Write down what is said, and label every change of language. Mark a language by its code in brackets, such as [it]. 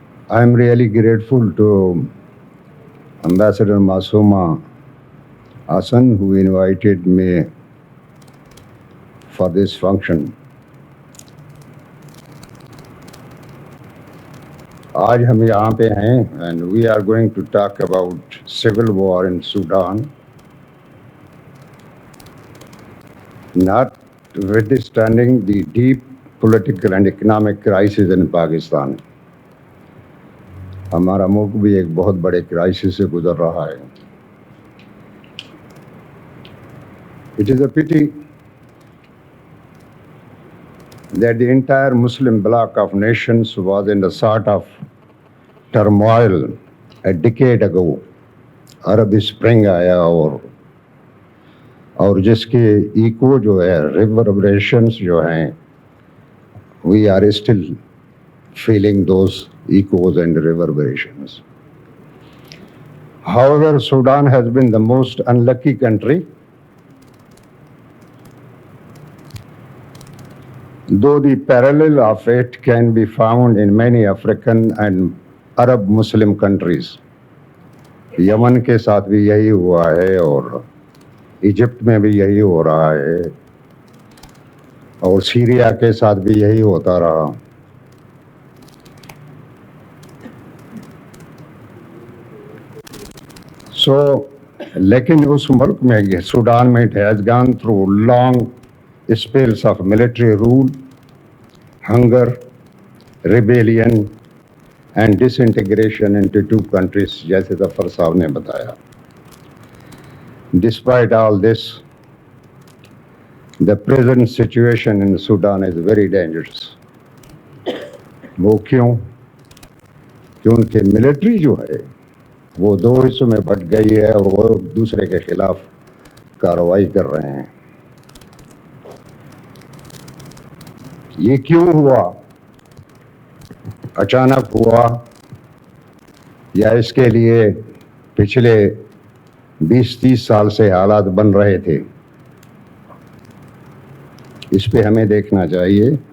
[en] I am really grateful to Ambassador Masuma Hassan, who invited me for this function. [ur] آج ہم یہاں پہ ہیں [en] And we are going to talk about civil war in Sudan not withstanding the deep political and economic crisis in Pakistan. [ur] ہمارا ملک بھی ایک بہت بڑے کرائسس سے گزر رہا ہے. [en] It is a pity that the entire Muslim bloc of nations was in a sort of turmoil a decade ago. [ur] Arab spring آیا اور جس کے ایکو جو ہے ریوربریشنس جو ہیں [en] We are still feeling those echoes and reverberations. However, Sudan has been the most unlucky country, though the parallel of it can be found in many African and Arab Muslim countries. [ur] یمن کے ساتھ بھی یہی ہوا ہے اور ایجپٹ میں بھی یہی ہو رہا ہے اور سیریا کے ساتھ بھی یہی ہوتا رہا. سو لیکن اس ملک میں سوڈان میں [en] it has gone through long spells of military rule, hunger, rebellion and disintegration into two countries [ur] جیسے ظفر صاحب نے بتایا. [en] Despite all this, the present situation in Sudan is very dangerous. [ur] وہ کیوں؟ کہ ان کے ملٹری جو ہے وہ دو حصوں میں بٹ گئی ہے اور وہ دوسرے کے خلاف کارروائی کر رہے ہیں. یہ کیوں ہوا؟ اچانک ہوا یا اس کے لیے پچھلے 20-30 سال سے حالات بن رہے تھے؟ اس پہ ہمیں دیکھنا چاہیے.